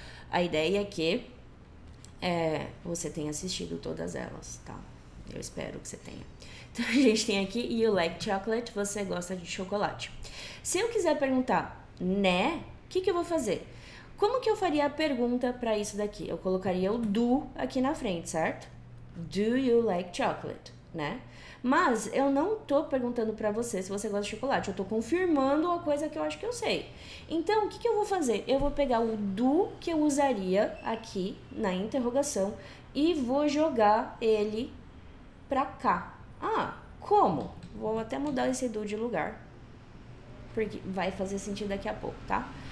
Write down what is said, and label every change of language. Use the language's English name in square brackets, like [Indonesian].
[Portuguese] A ideia é que você tenha assistido todas elas, tá? Eu espero que você tenha. Então, a gente tem aqui, [English] you like chocolate, [Portuguese] você gosta de chocolate. Se eu quiser perguntar, né? O que eu vou fazer? Como que eu faria a pergunta para isso daqui? Eu colocaria o do aqui na frente, certo? [English] Do you like chocolate, né? [Portuguese] Mas eu não tô perguntando para você se você gosta de chocolate, eu tô confirmando a coisa que eu acho que eu sei. Então, o que eu vou fazer? Eu vou pegar o do que eu usaria aqui na interrogação e vou jogar ele pra cá. Ah, como? Vou até mudar esse do de lugar, porque vai fazer sentido daqui a pouco, tá?